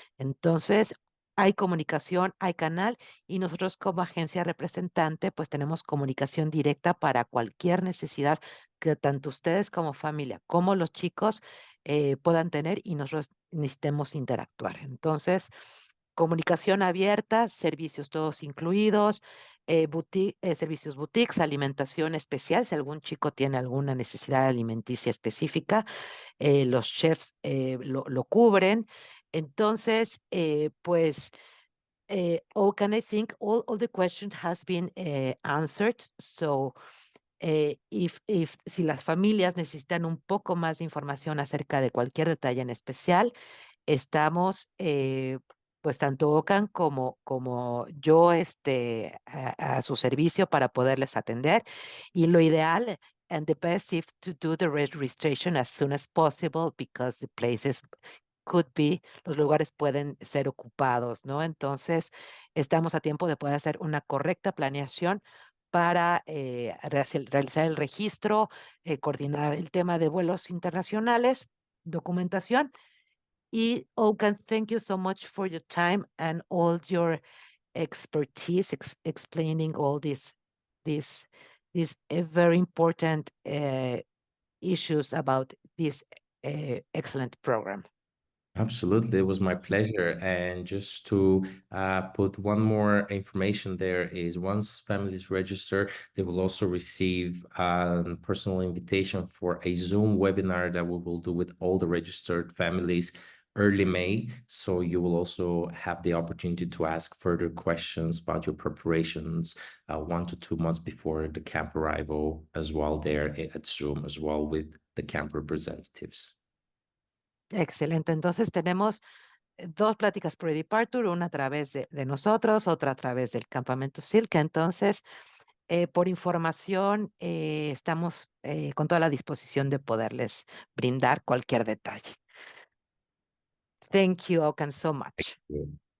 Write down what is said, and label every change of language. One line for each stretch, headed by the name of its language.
Spanish: Entonces, hay comunicación, hay canal y nosotros como agencia representante, pues tenemos comunicación directa para cualquier necesidad que tanto ustedes como familia, como los chicos puedan tener y nosotros necesitemos interactuar. Entonces, comunicación abierta, servicios todos incluidos, servicios boutiques, alimentación especial, si algún chico tiene alguna necesidad alimenticia específica, los chefs lo cubren. Entonces, pues,
English: Okan, I think all the question has been answered. So, if
Spanish: si las familias necesitan un poco más de información acerca de cualquier detalle en especial, estamos, pues tanto Ocan como yo, a su servicio para poderles atender. Y lo ideal,
English: and the best if to do the registration as soon as possible because the places could be,
Spanish: los lugares pueden ser ocupados, ¿no? Entonces, estamos a tiempo de poder hacer una correcta planeación para realizar el registro, coordinar el tema de vuelos internacionales, documentación.
English: Okan, thank you so much for your time and all your expertise explaining all these these very important issues about this excellent program. Absolutely, it was my pleasure. And just to put one more information there is once families register, they will also receive a personal invitation for a Zoom webinar that we will do with all the registered families early May. So you will also have the opportunity to ask further questions about your preparations 1 to 2 months before the camp arrival as well there at Zoom as well with the camp representatives.
Spanish: Excelente. Entonces tenemos dos pláticas pre-departure, una a través de nosotros, otra a través del campamento Silca. Entonces, por información, estamos con toda la disposición de poderles brindar cualquier detalle.
English: Thank you, Okan, so much.